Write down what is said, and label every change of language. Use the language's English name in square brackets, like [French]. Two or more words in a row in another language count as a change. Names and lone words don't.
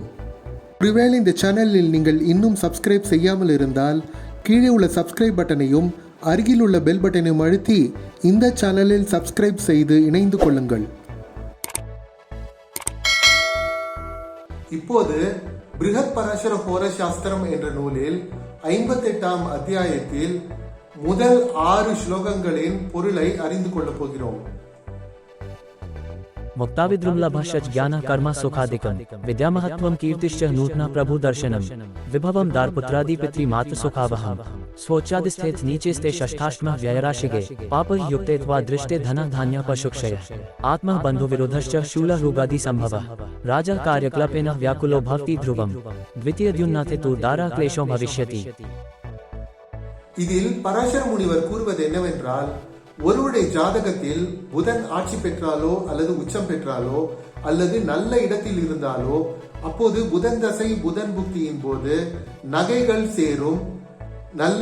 [Tamil] ஒருவேளை இந்த சேனலில் நீங்கள் இன்னும் சப்ஸ்கிரைப் செய்யாமல் இருந்தால் கீழே உள்ள சப்ஸ்கிரைப் பட்டனையும் அருகில் உள்ள பெல் பட்டனையும் அழுத்தி இந்த சேனலில் சப்ஸ்கிரைப் செய்து இணைந்து கொள்ளுங்கள். இப்போது பிருஹத் பராசர ஹோர சாஸ்திரம் என்ற நூலில் 58ஆம் அத்தியாயத்தில் முதல் 6 ஸ்லோகங்களின் பொருளை அறிந்து கொள்ளப் போகிறோம். [Sanskrit] मुक्ताविद्रुमलभश्च ज्ञान कर्म सुखादिकं विद्यामहत्वं कीर्तिश्च नूतना प्रभु दर्शनम विभवम दारपुत्रादि पितृमातृ सुखावहम स्वोच्चादिस्थित नीचेस्ते षष्ठाष्टम व्ययराशिगे पाप युक्तेत्वा दृष्टे धन धान्य पशुक्षय आत्मा बंधु विरोधश्च शूल रोगादि संभवः राजा कार्यकलापेन व्याकुलो भवति ध्रुवम द्वितीय द्युन्नाते तु दारा क्लेशो भविष्यति. [Tamil] இதில் பராசர முனிவர் கூறுவது என்னவென்றால், ஒருவருடைய ஜாதகத்தில் புதன் ஆட்சி பெற்றாலோ அல்லது உச்சம் பெற்றாலோ அல்லது நல்ல இடத்தில் இருந்தாலோ அப்போது புதன் தசை புதன் புக்தியின் போது நகைகள் சேரும், நல்ல